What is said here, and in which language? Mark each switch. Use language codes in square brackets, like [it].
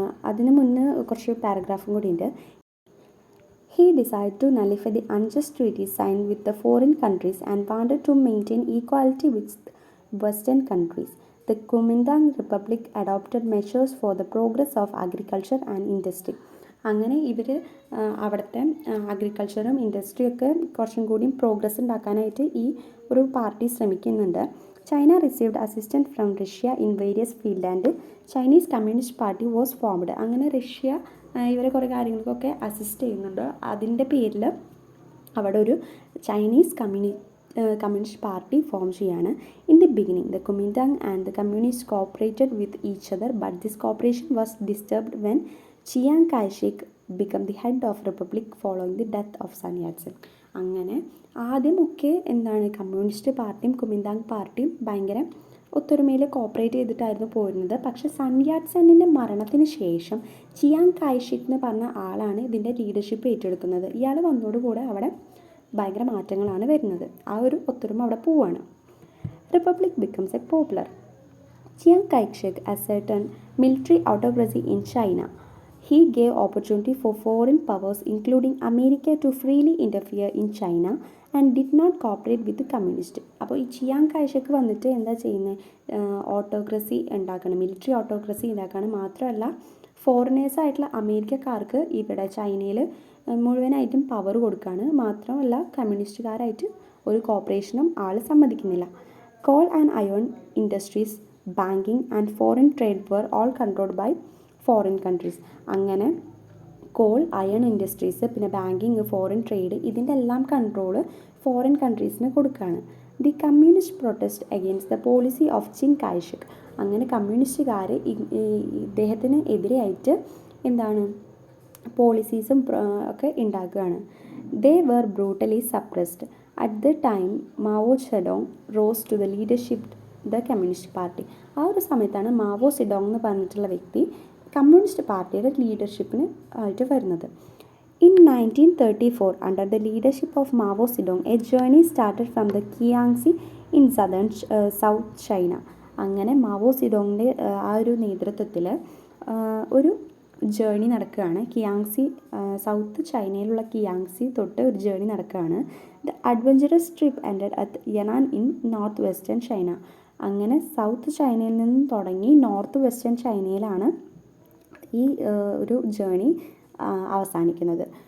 [ml] അതിന് മുന്നേ കുറച്ച് പാരഗ്രാഫും കൂടി ഉണ്ട്. [en] He decided to nullify the unjust treaties signed with the foreign countries and wanted to maintain equality with Western countries. The Kuomintang Republic adopted measures for the progress of agriculture and industry. [ml] അങ്ങനെ ഇവർ അവിടുത്തെ അഗ്രികൾച്ചറും ഇൻഡസ്ട്രിയൊക്കെ കുറച്ചും കൂടി progress ഉണ്ടാക്കാനായിട്ട് ഈ ഒരു party ശ്രമിക്കുന്നുണ്ട്. [en] China received assistant from Russia in various field and Chinese communist party was formed. [ml] അങ്ങനെ റഷ്യ ഇവരെ കുറേ കാര്യങ്ങൾക്കൊക്കെ അസിസ്റ്റ് ചെയ്യുന്നുണ്ട്. അതിൻ്റെ പേരിൽ അവിടെ ഒരു ചൈനീസ് കമ്മ്യൂണിസ്റ്റ് പാർട്ടി ഫോം ചെയ്യാണ്. [en] In the beginning the Kuomintang and the communist cooperated with each other, but this cooperation was disturbed when Chiang Kai-shek become the head of republic following the death of Sun Yat Sen. [ml] അങ്ങനെ ആദ്യമൊക്കെ എന്താണ് communist പാർട്ടിയും കുമിൻതാങ് പാർട്ടിയും ഭയങ്കര ഒത്തൊരുമയിൽ cooperate ചെയ്തിട്ടായിരുന്നു പോരുന്നത്. പക്ഷേ sun yet സെന്നിൻ്റെ മരണത്തിന് ശേഷം ചിയാങ് കായ്ഷേക്ക് എന്ന് പറഞ്ഞ ആളാണ് ഇതിൻ്റെ ലീഡർഷിപ്പ് ഏറ്റെടുക്കുന്നത്. ഇയാൾ വന്നതോടുകൂടെ അവിടെ ഭയങ്കര മാറ്റങ്ങളാണ് വരുന്നത്. ആ ഒരു ഒത്തൊരുമ അവിടെ പോവാണ്. [en] Republic becomes a popular. Chiang Kai-shek ascertained military autocracy in China. He gave opportunity for foreign powers including America to freely interfere in China and did not cooperate with the communist. [ml] അപ്പോൾ ഈ ചിയാങ് കായ്ഷേക്ക് വന്നിട്ട് എന്താ ചെയ്യുന്നത്? Autocracy ഉണ്ടാക്കണം, military autocracy ഉണ്ടാക്കണം. മാത്രമല്ല ഫോറിനേഴ്സായിട്ടുള്ള അമേരിക്കക്കാർക്ക് ഇവിടെ ചൈനയിൽ മുഴുവനായിട്ടും പവർ കൊടുക്കുകയാണ്. മാത്രമല്ല കമ്മ്യൂണിസ്റ്റുകാരായിട്ട് ഒരു കോപ്പറേഷനും ആൾ സമ്മതിക്കുന്നില്ല. [en] Coal and iron industries, banking and foreign trade were all controlled by foreign countries. [ml] അങ്ങനെ കോൾ, അയൺ ഇൻഡസ്ട്രീസ്, പിന്നെ ബാങ്കിങ്, ഫോറിൻ ട്രേഡ്, ഇതിൻ്റെ എല്ലാം കൺട്രോള് ഫോറിൻ കൺട്രീസിന് കൊടുക്കുകയാണ്. [en] The communist protest against the policy of Chiang Kai-shek. [ml] അങ്ങനെ കമ്മ്യൂണിസ്റ്റുകാർ ഇദ്ദേഹത്തിന് എതിരെയായിട്ട് എന്താണ് പോളിസീസും ഒക്കെ ഉണ്ടാക്കുകയാണ്. [en] They were brutally suppressed. At the time Mao Zedong rose to the leadership the communist party. [ml] ആ ഒരു സമയത്താണ് മാവോ സെഡോങ് എന്ന് പറഞ്ഞിട്ടുള്ള വ്യക്തി കമ്മ്യൂണിസ്റ്റ് പാർട്ടിയുടെ ലീഡർഷിപ്പിന് ആയിട്ട് വരുന്നത്. [en] In 1934, under the leadership of Mao Zedong, a journey started from the Jiangxi in southern South China. [ml] അങ്ങനെ മാവോ സിഡോങ്ങിൻ്റെ ആ ഒരു നേതൃത്വത്തിൽ ഒരു ജേണി നടക്കുകയാണ്. കിയാങ്സി, സൗത്ത് ചൈനയിലുള്ള കിയാങ്സി തൊട്ട് ഒരു ജേണി നടക്കുകയാണ്. [en] The adventurous trip ended at Yenan in north western China. [ml] അങ്ങനെ സൗത്ത് ചൈനയിൽ നിന്നും തുടങ്ങി നോർത്ത് വെസ്റ്റേൺ ചൈനയിലാണ് ഈ ഒരു ജേണി അവസാനിക്കുന്നത്.